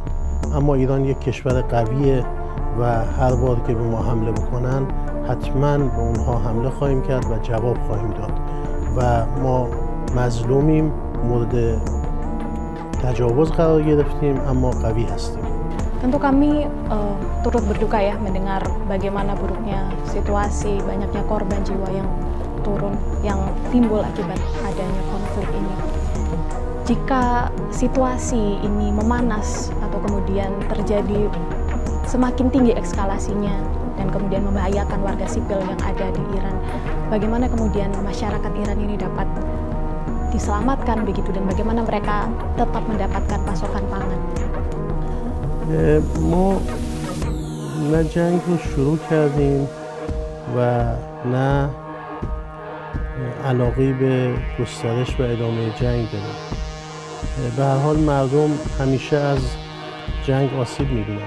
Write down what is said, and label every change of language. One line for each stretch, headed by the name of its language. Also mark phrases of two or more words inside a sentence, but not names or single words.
Persian: اما ایران یک کشور قویه و هر بار که به ما حمله بکنن حتما به اونها حمله خواهیم کرد و جواب خواهیم داد و ما مظلومیم، مورد تجاوز قرار گرفتیم اما قوی هستیم.
Indonesian: Tentu kami turut berduka ya mendengar bagaimana buruknya situasi, banyaknya korban jiwa yang turun, yang timbul akibat adanya konflik ini. Jika situasi ini memanas atau kemudian terjadi semakin tinggi eskalasinya dan kemudian membahayakan warga sipil yang ada di Iran, bagaimana kemudian masyarakat Iran ini dapat diselamatkan begitu, dan bagaimana mereka tetap mendapatkan pasokan pangan?
Persian: ما نه جنگ رو شروع کردیم و نه علاقه به گسترش و ادامه جنگ داریم. به هر حال مردم همیشه از جنگ آسیب می‌بینند.